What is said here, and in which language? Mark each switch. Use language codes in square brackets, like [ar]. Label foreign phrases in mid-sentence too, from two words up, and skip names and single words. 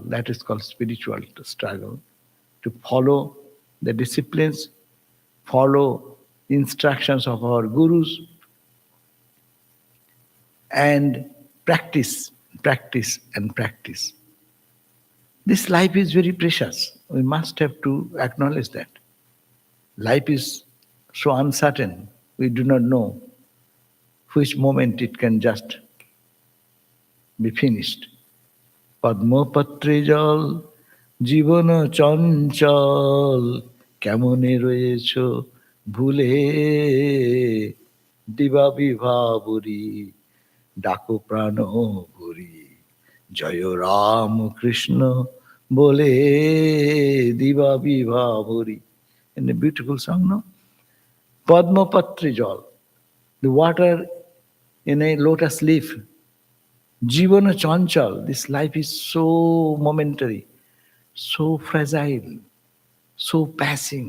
[en] That is called spiritual struggle. To follow the disciplines, follow instructions of our gurus, and practice, practice, and practice. This life is very precious. We must have to acknowledge that. Life is so uncertain. We do not know which moment it can just be finished. [bn] পদ্মপত্রে জল, জীবন চঞ্চল, কেমনে রয়েছ, ভুলে, দিবা বিভাবরী, ডাকো প্রাণ ভরি জয় রাম কৃষ্ণ বলে দিবা বিভাবরি. [en] And a beautiful song, no? [bn] পদ্মপত্রে জল, [en] the water in a lotus leaf. [bn] জীবন চঞ্চল, [en] this life is so momentary, so fragile, so passing.